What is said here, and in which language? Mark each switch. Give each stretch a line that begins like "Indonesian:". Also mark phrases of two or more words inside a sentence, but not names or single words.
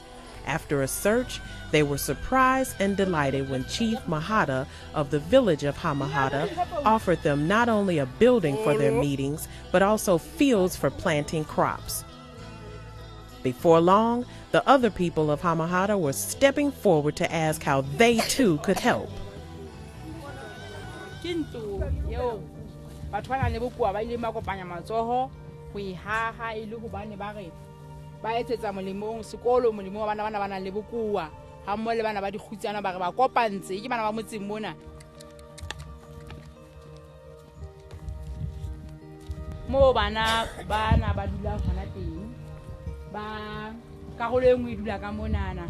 English: After a search, they were surprised and delighted when Chief Makhata of the Village of Ha Makhata offered them not only a building for their meetings, but also fields for planting crops. Before long, the other people of Ha Makhata were stepping forward to ask how they too could help.
Southern Sotho: Ba etsetsa molemong sekolo molemong wa bana bana le bokoa ha mmo le bana ba dikgutsana ba re ba kopantse ke bana ba motseng mona mo bana ba dula hona teng ba karolo e nngwe e dula ka monana